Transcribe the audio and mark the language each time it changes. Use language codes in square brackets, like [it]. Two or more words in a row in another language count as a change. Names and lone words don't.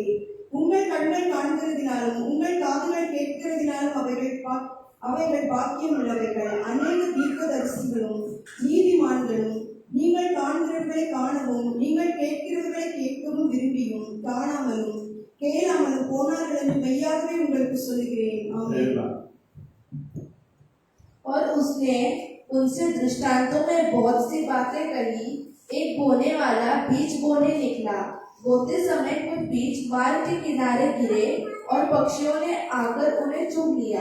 [ta] உங்கள் கண்கள் காண்கிறதினாலும் உங்கள் காதுகள் கேட்கிறதினாலும் அவைகள் பாக்கியம் உள்ளவைகள். அநேக தீர்க்கதரிசிகளும் நீதிமான்களும் நீங்கள் காண்கிறவர்களை காணவும் நீங்கள் கேட்கிறவர்களை கேட்கவும் விரும்பியும் காணாமலும் கேளாமலும் போனார்கள் என்று மெய்யாகவே உங்களுக்கு சொல்லுகிறேன். [hi] आमीन। और उसने उनसे दृष्टांतों में बहुत सी बातें कही। एक बोने वाला बीज बोने निकला। बोते समय कुछ बीज मार्ग के किनारे गिरे और पक्षियों ने आकर उन्हें चुग लिया।